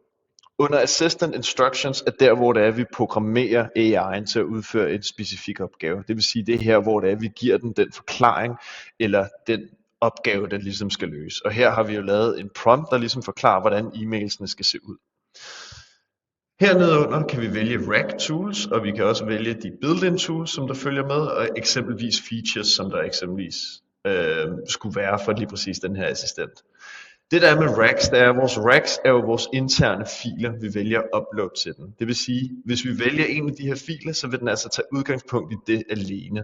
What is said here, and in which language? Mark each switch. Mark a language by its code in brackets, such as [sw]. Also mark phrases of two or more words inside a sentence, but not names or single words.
[da] Under Assistant Instructions er der, hvor det er, vi programmerer AI'en til at udføre en specifik opgave. Det vil sige, det er her, hvor det er, vi giver den forklaring, eller den opgave, den ligesom skal løse. Og her har vi jo lavet en prompt, der ligesom forklarer, hvordan e-mailsene skal se ud. Hernede under kan vi vælge Rack Tools, og vi kan også vælge de [en] built-in tools, [da] som der følger med, og eksempelvis features, som der eksempelvis skulle være for lige præcis den her assistent. Det der er med racks, det er, at vores racks er jo vores interne filer, vi vælger at uploade til den. Det vil sige, hvis vi vælger en af de her filer, så vil den altså tage udgangspunkt i det alene.